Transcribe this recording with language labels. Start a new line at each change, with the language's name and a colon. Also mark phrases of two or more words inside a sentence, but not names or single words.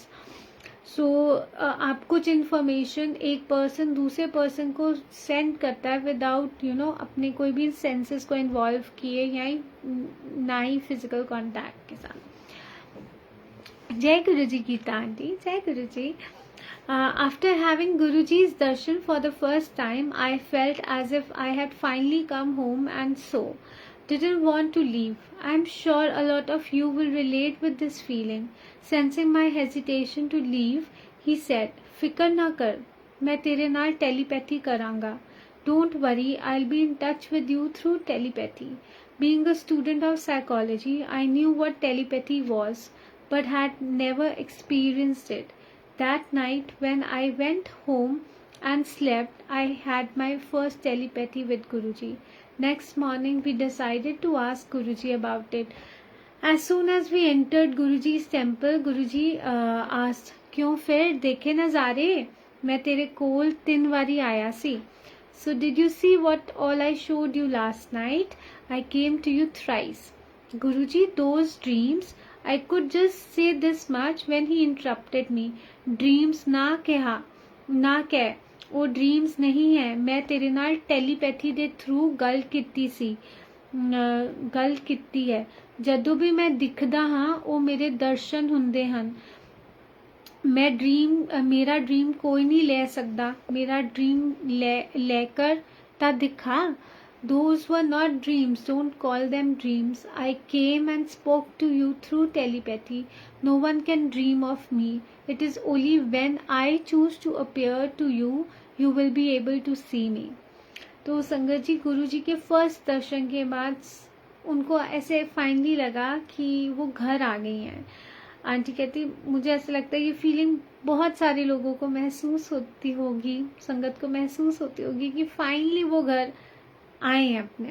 Hindi: सो आप कुछ इन्फॉर्मेशन एक पर्सन दूसरे पर्सन को सेंड करता है विदाउट अपने कोई भी सेंसेस को इन्वॉल्व किए या ना ही
English: physical contact
Hindi: के साथ। जय गुरु जी गीता आंटी, जय गुरु जी।
English: After having Guruji's darshan for the first time, I felt as if I had finally come home and so didn't want to leave. I'm sure a lot of you will relate with this feeling. Sensing my hesitation to leave, he said,
Punjabi: "ਫਿਕਰ ਨਾ ਕਰ, ਮੈਂ ਤੇਰੇ ਨਾਲ telepathy ਕਰਾਂਗਾ.
English: Don't worry, I'll be in touch with you through telepathy." Being a student of psychology, I knew what telepathy was, but had never experienced it. That night when I went home and slept, I had my first telepathy with Guruji. Next morning we decided to ask Guruji about it. As soon as we entered Guruji's temple, Guruji asked,
Punjabi: "ਕਿਉਂ ਫਿਰ ਦੇਖੇ ਨਜ਼ਾਰੇ? ਮੈਂ ਤੇਰੇ ਕੋਲ 3 ਵਾਰੀ ਆਇਆ ਸੀ.
English: So did you see what all I showed you last night? I came to you thrice." Guruji, those dreams, I could just say this much when he interrupted me.
Punjabi: Dreams ਨਾ ਕਹਿ, ਉਹ ਡਰੀਮਜ਼ ਨਹੀਂ ਹੈ, ਮੈਂ ਤੇਰੇ ਨਾਲ ਟੈਲੀਪੈਥੀ ਦੇ ਥਰੂ ਗੱਲ ਕੀਤੀ ਹੈ। ਜਦੋਂ ਭੀ ਮੈਂ ਦਿਖਦਾ ਹਾਂ ਉਹ ਮੇਰੇ ਦਰਸ਼ਨ ਹੁੰਦੇ ਹਨ। ਮੇਰਾ ਡਰੀਮ ਕੋਈ ਨਹੀਂ ਲੈ ਸਕਦਾ, ਮੇਰਾ ਡਰੀਮ ਲੈ ਕੇ ਤਾਂ ਦਿਖਾ।
English: Those were not dreams, don't call them dreams. I came and spoke to you through telepathy. No one can dream of me. It is only when I choose to appear to you, you will be able to see me.
Hindi: तो संगत जी गुरु जी के फर्स्ट दर्शन के बाद उनको ऐसे फाइनली लगा कि वो घर आ गई हैं। आंटी कहती मुझे ऐसा लगता है ये फीलिंग बहुत सारे लोगों को महसूस होती होगी, संगत को महसूस होती होगी कि फाइनली वो घर आए हैं अपने।